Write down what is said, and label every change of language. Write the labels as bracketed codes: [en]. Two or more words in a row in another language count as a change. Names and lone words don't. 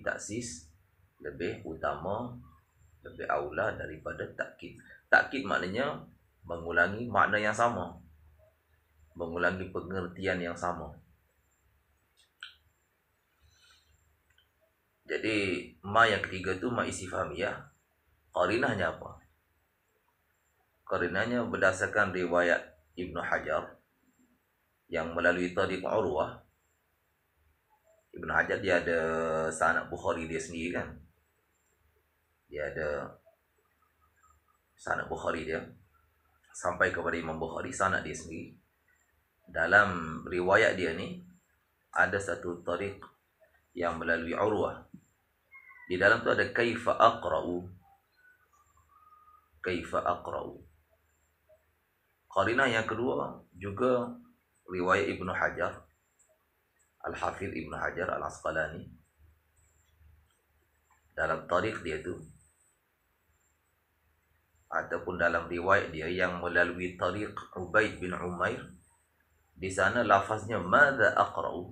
[ms] Taksis lebih utama, lebih aula daripada takkid. Takkid maknanya mengulangi makna yang sama, mengulangi pengertian yang sama. Jadi ma yang ketiga tu ma istifhamiyah. Qarinahnya apa? Qarinahnya berdasarkan riwayat Ibnu Hajar yang melalui Tariq Urwah. Ibnu Hajar dia ada sanad Bukhari dia sendiri kan. Dia ada sanad Bukhari dia sampai kepada Imam Bukhari, sanad dia sendiri. Dalam riwayat dia ni ada satu tariq yang melalui Urwah. Di dalam tu ada [ar] kaifa aqra'u. Kaifa aqra'u. [ms] Qarinah yang kedua juga riwayat Ibnu Hajar, Al-Hafidh Ibnu Hajar Al-Asqalani. Dalam tariq dia tu, ataupun dalam riwayat dia yang melalui tariq Ubaid bin Umair, di sana lafaznya [ar] madza aqra'u.